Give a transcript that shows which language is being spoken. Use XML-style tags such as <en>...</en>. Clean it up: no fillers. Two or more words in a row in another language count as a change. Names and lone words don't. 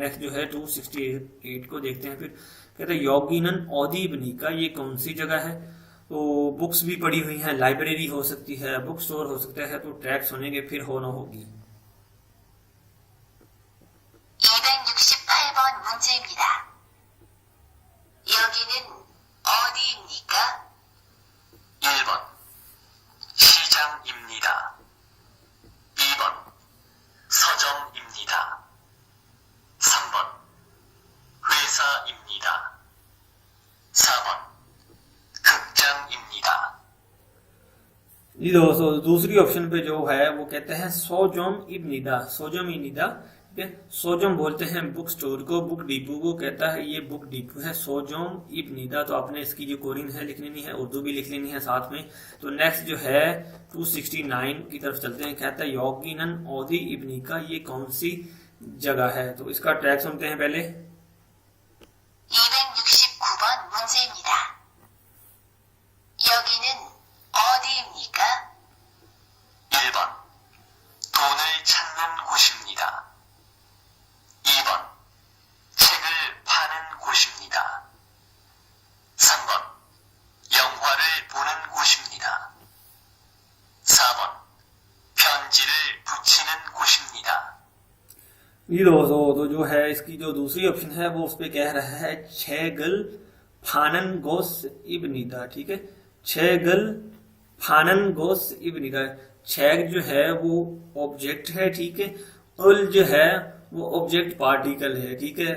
<ur>نیکسٹ جو ہے 268 کو دیکھتے ہیں۔ پھر کہتا ہے</ur> <ko>여기는 어디입니까,</ko> <ur>یہ کون سی جگہ ہے? تو بکس بھی پڑی ہوئی ہیں، لائبریری ہو سکتی ہے,</ur> <en>book store</en> <ur>ہو سکتا ہے، تو ٹریک سنیں گے پھر ہونا ہوگی.</ur> <ko>268번 문제입니다. 여기는 어디입니까? 1번 시장입니다. 2번 서점입니다. 3번 회사입니다. 4번 극장입니다.</ko> <ur>جی دوستوں، دوسری آپشن پہ جو ہے وہ کہتے ہیں</ur> <ko>서점입니다, 서점입니다,</ko> <ur>ٹھیک ہے. سوجم بولتے ہیں</ur> <en>book store</en> <ur>کو,</ur> <en>book depot</en> <ur>کو، کہتا ہے یہ</ur> <en>book depot</en> <ur>ہے</ur> <ko>서점입니다.</ko> <ur>تو آپ نے اس کی جو کورین ہے لکھ لینی ہے، اردو بھی لکھ لینی ہے ساتھ میں. تو نیکسٹ جو ہے 269 کی طرف چلتے ہیں. کہتا ہے</ur> <ko>여기는 어디입니까,</ko> <ur>یہ کون سی جگہ ہے? تو اس کا ٹریک سنتے ہیں پہلے.</ur> <ko>269번 문제입니다. 여기는 어디입니까? 1번 돈을 찾는 곳입니다. 2번 책을 파는 곳입니다. 3번 영화를 보는 곳입니다. 4번 편지를 붙이는 곳입니다.</ko> <ur>جی دوستوں، تو جو ہے اس کی جو دوسری آپشن ہے وہ اس پہ کہہ رہا ہے</ur> <ko>책을 파는 곳입니다,</ko> <ur>ٹھیک ہے,</ur> <ko>책을 파는 곳입니다.</ko> <ur>چھیگ جو ہے وہ آبجیکٹ ہے، ٹھیک ہے، اُل جو ہے وہ</ur> <en>object particle</en> <ur>ہے، ٹھیک ہے.</ur>